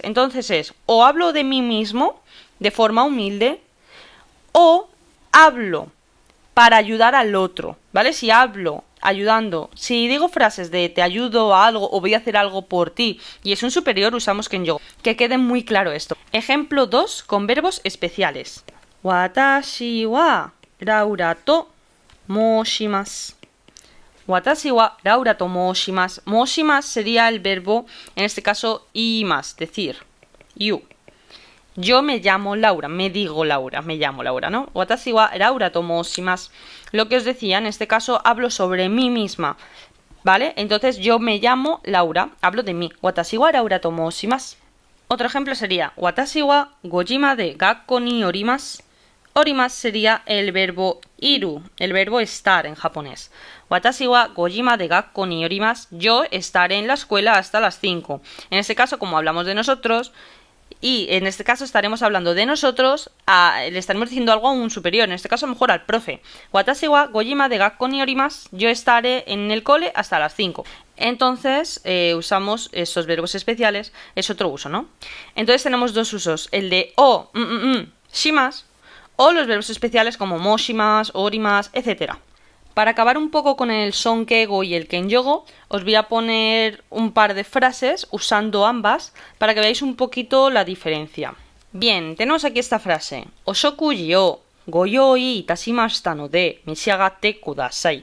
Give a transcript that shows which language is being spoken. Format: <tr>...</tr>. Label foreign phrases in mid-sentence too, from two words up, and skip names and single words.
<es>Entonces es o hablo de mí mismo de forma humilde o hablo para ayudar al otro, ¿vale? Si hablo ayudando, si digo frases de te ayudo a algo o voy a hacer algo por ti y es un superior, usamos kenjogo. Que quede muy claro esto. Ejemplo 2 con verbos especiales.</es> <ja>私はLauraと申します. 私はLauraと申します.</ja> <es>Moshimasu sería el verbo, en este caso, imasu, decir. You. Yo me llamo Laura, me digo Laura, me llamo Laura, ¿no?</es> <ja>私はLauraと申します.</ja> <es>Lo que os decía, en este caso hablo sobre mí misma, ¿vale? Entonces yo me llamo Laura, hablo de mí.</es> <ja>私はLauraと申します.</ja> <es>Otro ejemplo sería</es> <ja>私は五時まで学校におります.</ja> <es>Orimasu sería el verbo iru, el verbo estar en japonés.</es> <ja>私は五時まで学校におります.</ja> <es>Yo estaré en la escuela hasta las 5. En este caso, como hablamos de nosotros, y en este caso estaremos hablando de nosotros, le estaremos diciendo algo a un superior, en este caso a lo mejor al profe.</es> <ja>私は五時まで学校におります.</ja> <es>Yo estaré en el cole hasta las 5. Entonces usamos esos verbos especiales, es otro uso, ¿no? Entonces tenemos dos usos, el de o, shimasu, o los verbos especiales como moshimasu, orimasu, etc. Para acabar un poco con el sonkeigo y el kenjogo, os voy a poner un par de frases usando ambas para que veáis un poquito la diferencia. Bien, tenemos aquí esta frase.</es> <ja>お食事をご用意いたしましたので召し上がってください.</ja>